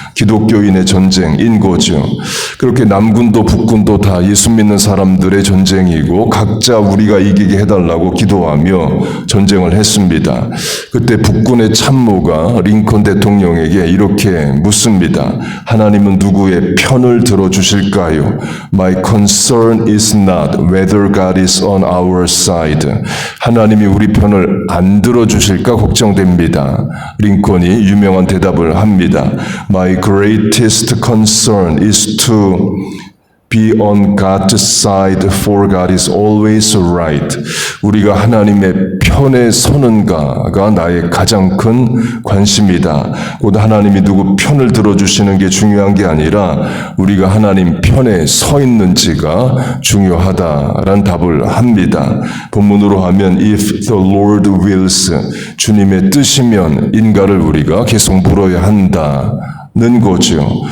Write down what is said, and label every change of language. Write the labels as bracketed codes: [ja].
[ko] 기독교인의 전쟁인 거죠. 그렇게 남군도 북군도 다 예수 믿는 사람들의 전쟁이고 각자 우리가 이기게 해달라고 기도하며 전쟁을 했습니다. 그때 북군의 참모가 링컨 대통령에게 이렇게 묻습니다. 하나님은 누구의 편을 들어주실까요? [en] My concern is not whether God is on our side. [ko] 하나님이 우리 편을 안 들어주실까 걱정됩니다. 링컨이 유명한 대답을 합니다. [en] My greatest concern is to be on God's side, for God is always right. [ko] 우리가 하나님의 편에 서는가가 나의 가장 큰 관심이다. 곧 하나님이 누구 편을 들어주시는 게 중요한 게 아니라 우리가 하나님 편에 서 있는지가 중요하다라는 답을 합니다. 본문으로 하면 [en] If the Lord wills, [ko] 주님의 뜻이면 인가를 우리가 계속 물어야 한다는 거죠.